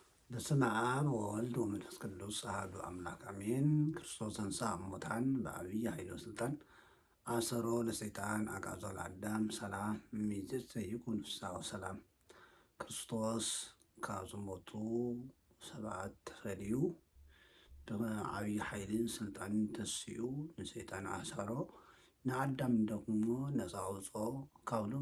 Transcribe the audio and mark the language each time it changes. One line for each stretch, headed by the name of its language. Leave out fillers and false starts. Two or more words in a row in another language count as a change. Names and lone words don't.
Geez: በስመ አብ ወወልድ ወመንፈስ ቅዱስ አሐዱ አምላክ አሜን። ክርስቶስ ተንሥአ እሙታን በዐቢይ ኃይል ወሥልጣን አሰሮ ለሰይጣን አግዓዞ ለአዳም ሰላም እምይእዜሰ ይኩን ፍስሐ ወሰላም።
Tigrinya: ክርስቶስ ካብ ዝሞቱ ሰባት ተፈልዩ ብዓቢይ ኃይልን ስልጣንን ተሲኡ ንሰይጣን አሰሮ ንአዳም ደግሞ ነፃ አውፅኦ ካብ ሎሚ